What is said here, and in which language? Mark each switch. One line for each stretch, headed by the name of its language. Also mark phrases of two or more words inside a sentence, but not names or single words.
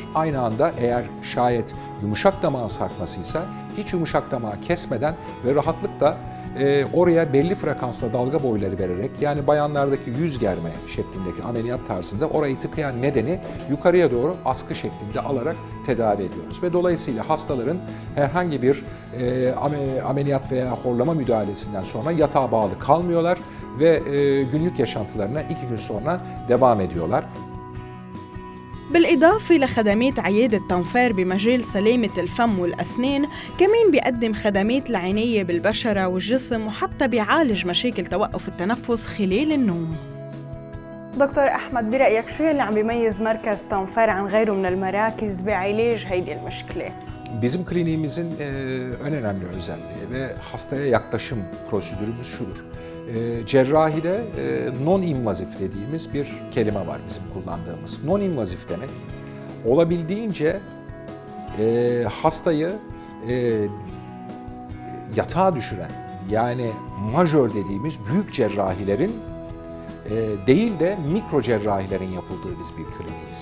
Turkish: Aynı anda eğer şayet yumuşak damağın sarkmasıysa hiç yumuşak damağı kesmeden ve rahatlıkla oraya belli frekansla dalga boyları vererek, yani bayanlardaki yüz germe şeklindeki ameliyat tarzında orayı tıkayan nedeni yukarıya doğru askı şeklinde alarak tedavi ediyoruz. Ve dolayısıyla hastaların herhangi bir ameliyat veya horlama müdahalesinden sonra yatağa bağlı kalmıyorlar ve günlük yaşantılarına 2 gün sonra devam ediyorlar.
Arabic: بالإضافة لخدمات عيادة تنفير بمجال سلامة الفم والأسنان، كمان بيقدم خدمات العناية بالبشرة والجسم، وحتى بيعالج مشاكل توقف التنفس خلال النوم. دكتور أحمد، برأيك شو اللي عم بيميز مركز تنفير عن غيره من المراكز بعلاج هيدي المشكلة؟
Turkish: Bizim kliniğimizin en önemli özelliği ve hastaya yaklaşım prosedürümüz şudur. Cerrahide non-invazif dediğimiz bir kelime var bizim kullandığımız. Non-invazif demek, olabildiğince hastayı yatağa düşüren, yani majör dediğimiz büyük cerrahilerin değil de mikro cerrahilerin yapıldığı biz bir kliniğiz.